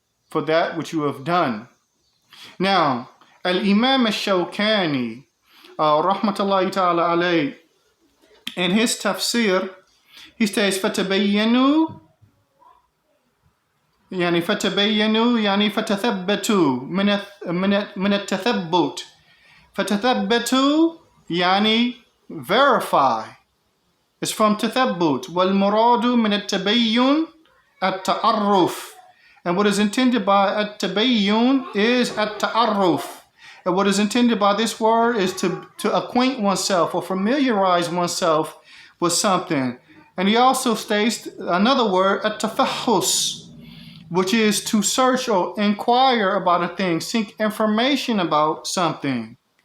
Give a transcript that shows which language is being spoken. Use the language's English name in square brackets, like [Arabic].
[English] For that which you have done. Now, Al-Imam Al-Shawkani, rahmatullahi ta'ala alayh, in his tafsir, he says, [Arabic] فَتَبَيَّنُوا يعني فتبينوا يعني فتثبتوا من التثبت. فتثبتوا يعني [English] verify. It's from تثبت. [Arabic] والمراد من التبين التعرف. [English] And what is intended by التبين is التعرف. And what is intended by this word is to acquaint oneself or familiarize oneself with something. And he also states another word, التفحص, which is to search or inquire about a thing, seek information about something.